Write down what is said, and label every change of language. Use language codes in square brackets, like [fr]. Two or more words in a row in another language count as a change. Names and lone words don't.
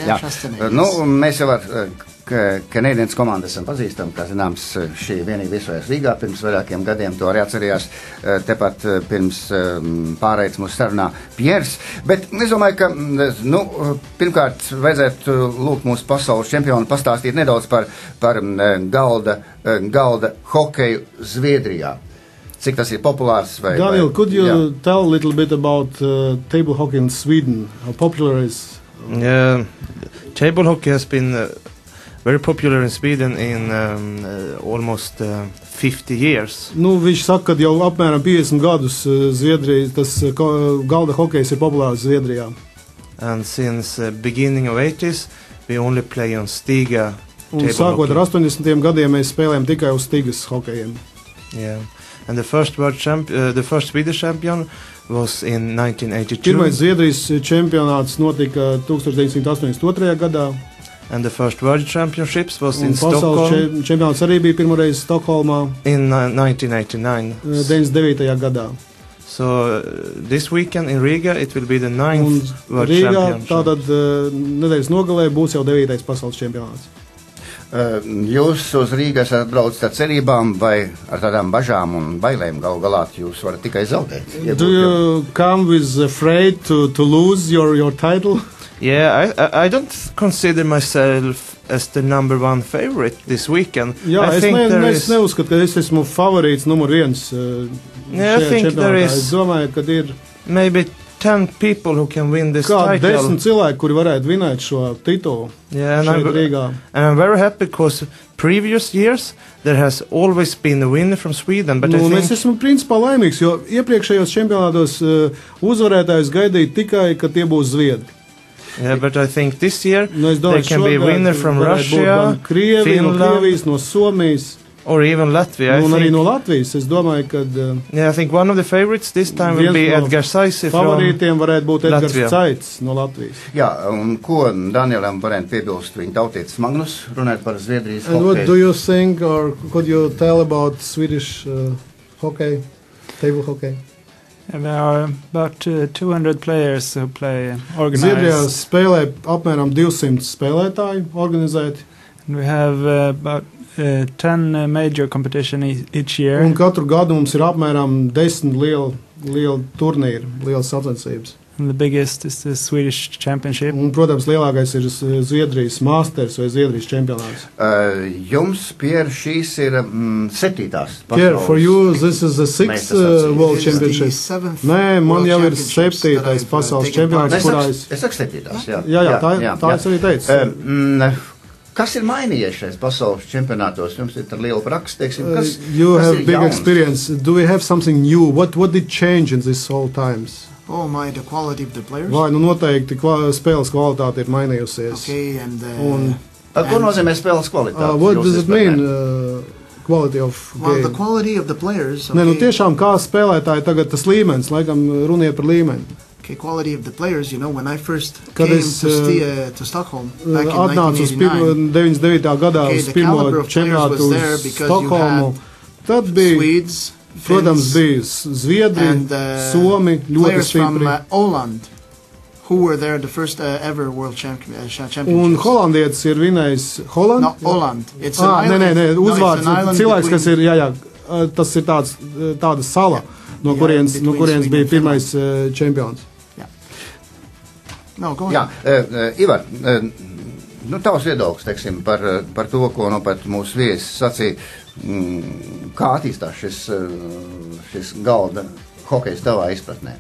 [lv] Mēs jau ar Canadiens komandu esam pazīstami, kā zināms, šī vienīgi viesojas Rīgā pirms vairākiem gadiem, to arī atcerījās tepat pirms pārējais mūsu sarunā Piers. Bet es domāju, ka, pirmkārt, vajadzētu lūgt mūsu pasaules čempionu pastāstīt nedaudz par galda hokeju Zviedrijā. Cik tas ir populārs? [en] Daniel, could you tell a little bit about table hockey in Sweden? How popular is? Table hockey has been very popular in Sweden in almost 50 years. [lv] Viņš saka, ka jau apmēram 50 gadus tas galda hokejs ir populārs Zviedrijā. [en] And since beginning of 80s, we only play on Stiga. [lv] Un sākot ar 80. gadiem mēs spēlējam tikai uz Stigas hokejiem. [en] Yeah. and the first Swedish champion was in 1982. [lv] Pirmais Zviedrijas čempionāts notika 1982. gadā. [en] And the first World Championships was [lv] Un [en] in Stockholm [lv] pasaules čempionāts arī bija pirmoreiz Stokholmā [en] in 1989. [lv] 99. gadā. [en] So this weekend in Riga it will be the 9th [lv] Un [en] World [lv] Rīgā [en] Championship. [lv] tātad nedēļas nogalē būs jau 9. pasaules čempionāts. Jūs uz Rīgas atbraucat ar cerībām vai ar tādām bažām un bailēm galu galā jūs varat tikai zaudēt? [en] Do you come with afraid to lose your title? Yeah, I don't consider myself as the number one favorite this weekend. [lv] Jā, [en] I [lv] es [en] think there is [lv] neuzskatu, ka es esmu favorīts numur 1 [en] Yeah, I [lv] šajā [en] think there [lv] čempionātā. [en] is- [lv] Es domāju, ka ir [en] maybe 10 people who can win this [lv] kā [en] title. [lv] 10 cilvēki, kuri varētu vinēt šo titulu [en] Yeah, and [lv] šeit Rīgā. [en] I'm very happy because previous years there has always been a winner from Sweden, but [lv] Nu, [en] I [lv] es [en] think [lv] esmu principā laimīgs, jo iepriekšējos čempionātos uzvarētājus gaidīja tikai, ka tie būs zviedri. [en] yeah, but I think this year [lv] Nu, es [en] there [lv] domāju, [en] can be a winner from [lv] varētu būt [en] Russia, [lv] gan Krievija, no [en] Finland, [lv] Krievijas, no Somijas, [en] or even Latvia. [lv] un [en] I [lv] arī [en] think, [lv] no Latvijas. Es domāju, ka [en] yeah, I think one of the favorites this time will [lv] Viens [en] be [lv] no [en] Edgar Saisi from [lv] favorītiem varētu būt Edgars [en] Latvija. [lv] Caits no Latvijas. Jā, un ko Danielam varētu piebilst viņa tautietis Magnus, runāt par Zviedrijas [en] And what do [lv] hokeju? [en] you think, or could you tell about Swedish hockey, table hockey? And there are about 200 players who play [lv] Zviedrijā [en] organized. [lv] spēlē apmēram 200 spēlētāji organizēti, [en] And we have about 10 major competition each year. [lv] un katru gadu mums ir apmēram 10 lieli turnīri, lielas sacensības. [en] And the biggest is the Swedish Championship. [lv] Un, protams, lielākais ir Zviedrijas Masters vai Zviedrijas čempionāts. Jums, Pierre, šīs ir 7. [en] Pierre, for you, this is the 6th [lv] Meistarsatsība. [en] World It is the Championship. 7th [lv] Nē, man [en] World [lv] jau ir [en] Championships that [lv] 7. [en] I've, [lv] pasaules [en] taken part [lv] čempionāts, Es kurā saku, es... es saku 7. Jā, Jā, es arī teicu. Kas ir mainījies šajās pasaules čempionātos? Jums ir liela praksa, teiksim, kas, [en] You [lv] kas [en] have [lv] ir [en] big [lv] jauns? [en] experience. Do we have something new? What did change in this whole times? Oh my, the quality of the players. [lv] Vai nu noteikti spēles kvalitāte ir mainījusies? [en] Okay, and [lv] Un, Ko nozīmē spēles kvalitāte? [en] what [lv] Jūs [en] does it [lv] izpratnē? [en] mean? Quality of well, the game. quality of the players. [lv] Nē, nu [en] Okay, [lv] tiešām kā spēlētāji tagad tas līmenis, laikam runiet par līmeni. [en] okay, quality of the players. You know, when I first [lv] Kad [en] came [lv] es, [en] to Stockholm back in [lv] Atnācu uz [en] 1989, [lv] 99. gadā [en] Okay, [lv] uz [en] the [lv] pirmo [en] caliber of players [lv] čempionātu [en] was there [lv] uz [en] because you [lv] Stokholmu. [en] had [lv] Tad bija, [en] Swedes, [lv] protams, [en] Finns, [lv] bija Zviedri, [en] and [lv] Somi, ļoti [en] players from [lv] stipri. [en] Åland, who were there the first ever world [lv] Un [en] championships. [lv] holandietis ir vinējis Holand. [en] No, Åland. It's an [lv] Nē, [en] island. [lv] nē, [en] No, it's [lv] uzvārds. [en] an island [lv] Cilvēks, kas [en] between- [lv] ir, jā, tas ir tāda sala, no [en] Yeah, [lv] kurienes [en] between [lv] bija [en] Sweden and [lv] pirmais čempions. [en] No, go [lv] Jā, [en] ahead. [lv] Ivar, nu, tavs viedoklis, teiksim, par to, ko nu pat mūsu viesis sacīja, kā attīstās šis galda hokejs tavā izpratnē?